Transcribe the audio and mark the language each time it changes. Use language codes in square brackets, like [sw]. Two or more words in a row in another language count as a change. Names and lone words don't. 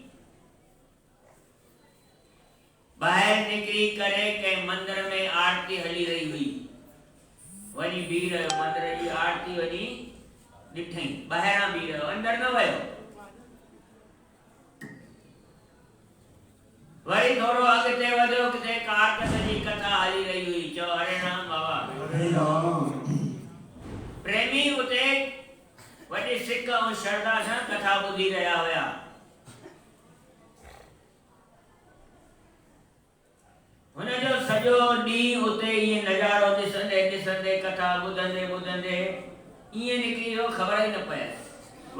[sd] ॿाहिरि निकिरी करे कंहिं मंदिर में आरती हली रही हुई, वञी बीह रहियो, मंदिर जी आरती वञी ॾिठई, ॿाहिरां बीह रहियो, अंदर न वियो। वरी थोरो अॻिते वधियो, किथे कारकत जी कथा हली रही हुई। चओ हरे राम बाबा। हरे राम। प्रेमी उते वॾी सिक ऐं श्रद्धा सां कथा ॿुधी रहिया हुया। हुनजो सॼो ॾींहुं उते ईअं नज़ारो ॾिसंदे ॾिसंदे कथा ॿुधंदे ॿुधंदे ईअं निकिरी वियो, ख़बर ई न पयसि।